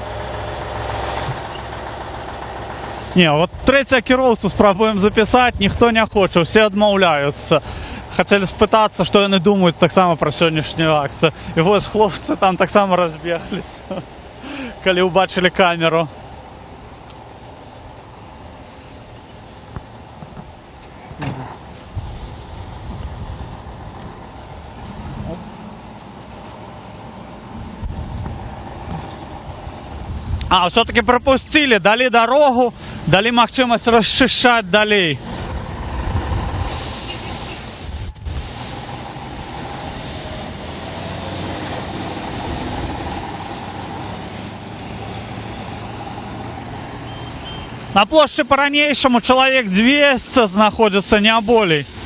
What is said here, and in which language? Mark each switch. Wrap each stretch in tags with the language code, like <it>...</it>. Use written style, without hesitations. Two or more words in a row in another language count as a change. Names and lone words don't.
<be>Не, вот трэця кіроўцу спрабуем запісаць, ніхто не хоча, усе адмаўляюцца. Хацелі спытацца, што яны думаюць таксама пра сённяшнюю акцыю. І вось хлопцы там таксама разбегліся, калі ўбачылі камеру.</be> <ru>А, все-таки пропустили, дали дорогу, дали</ru> <be>магчымасць расчышчаць далей. На плошчы па-ранейшаму чалавек 200 знаходзіцца, не болей.</be>